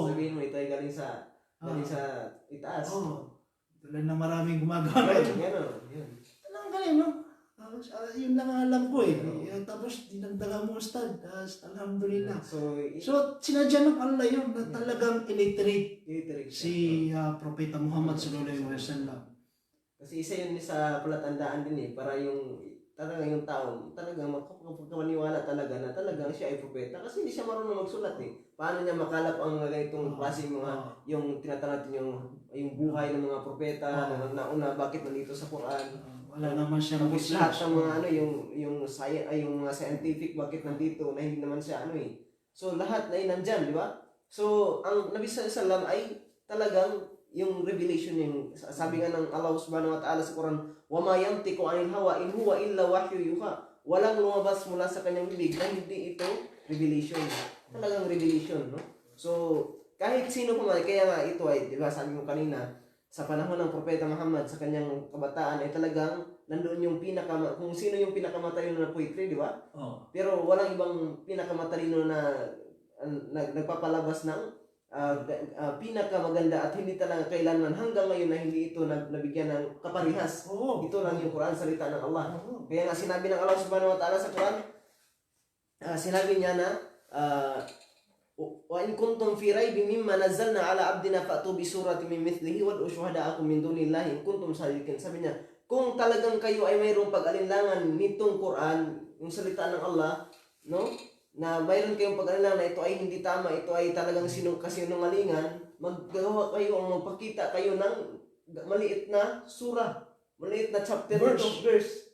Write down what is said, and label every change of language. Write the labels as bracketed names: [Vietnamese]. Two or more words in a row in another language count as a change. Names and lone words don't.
[Filipino] sabihin mo ito ay galing sa itaas. Tulad na maraming gumagawa. Yan. Ang galing, no? Yun lang ang alam ko eh. Tapos dinagdagan mo ustad. Alhamdulillah. So, So, sinadya ng Allah yun na talagang illiterate illiterate siya. si Propeta Muhammad [Arabic] صلى الله عليه وسلم. [Filipino] Kasi isa yun sa palatandaan din eh, para yung talagang yung tao, talagang makapagkawaniwala talaga na talagang siya ay propeta kasi hindi siya marunong magsulat eh. Paano niya makalap ang ganitong klaseng mga, yung tinatawag natin yung buhay ng mga propeta na nauna, bakit nandito sa Quran. Wala naman siyang Tapos lahat ng mga ano, yung mga scientific, bakit nandito, na hindi naman siya ano eh. So lahat na nandyan, di ba? So ang Nabi [Arabic] صلى الله عليه وسلم [Filipino] ay talagang yung revelation yung sabi nga ng [Arabic] الله سبحانه وتعالى [Filipino] sa Quran, [Arabic] وما ينطق عن الهوى إن هو إلا وحي يوحى. [Filipino] Walang lumabas mula sa kanyang bibig na hindi ito revelation. Talagang revelation, no? So kahit sino pa man, kaya nga ito ay, di ba, sabi mo kanina, sa panahon ng Propeta Muhammad sa kanyang kabataan ay talagang nandoon yung kung sino yung pinakamatalino na poetry, di ba? Pero walang ibang pinakamatalino na nagpapalabas ng pinakamaganda at hindi talaga kailanman hanggang ngayon na hindi ito nabigyan ng kaparihas. Ito lang yung Quran, salita ng Allah. Kaya nga sinabi ng [Arabic] الله سبحانه وتعالى [Filipino] sa Quran, sinabi niya na [Arabic] وإن كنتم في ريب مما نزلنا على عبدنا فأتوا بسورة من مثله وادعوا شهداءكم من دون الله إن كنتم صادقين. [Filipino] Sabi niya, kung talagang kayo ay mayroong pag-alinlangan nitong Quran, yung salita ng Allah, no? Na mayroon kayong pag-alinlangan na ito ay hindi tama, ito ay talagang kasinungalingan, maggawa kayo, magpakita kayo ng maliit na surah, maliit na chapter, verse.